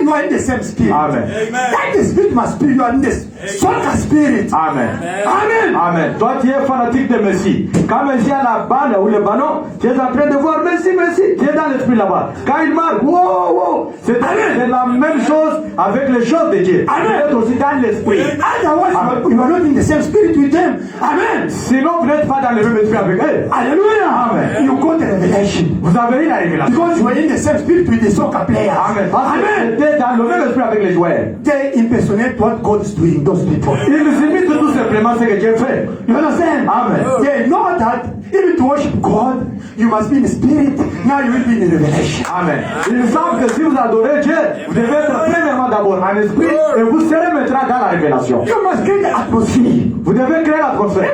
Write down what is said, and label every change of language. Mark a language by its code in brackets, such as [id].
[en] You are in the same spirit. Amen. That the spirit must be. You are in this soccer spirit. Amen. Amen. Amen. [fr] Toi, tu es fanatique de Messi. Quand Messi a la balle ou le ballon, tu es en train de voir Messi. Tu es dans l'esprit là-bas. Quand il marque, wow. C'est la même chose avec les choses de Dieu. Amen. Tu es aussi dans l'esprit. [en] Otherwise, you are not in the same spirit with them. Amen. [fr] Sinon, vous n'êtes pas dans le même esprit avec eux. Hallelujah. Amen. [en] You got the revelation. [fr] Vous avez eu la révélation. [en] Because you are in the same spirit with the soccer players. Amen. [fr] Parce que tu es dans le même esprit avec les joueurs. [en] They impersonate what God is doing, those people. [fr] Ils imitent tout simplement ce que Dieu fait. [en] You understand? Amen. They know that even to worship God, you must be in the spirit. Now you will be in the revelation. Amen. [fr] Ils savent que si vous adorez Dieu, vous devez être premièrement d'abord en esprit et vous serez maintenant dans la révélation. [en] You must create the atmosphere. [fr] Vous devez créer l'atmosphère.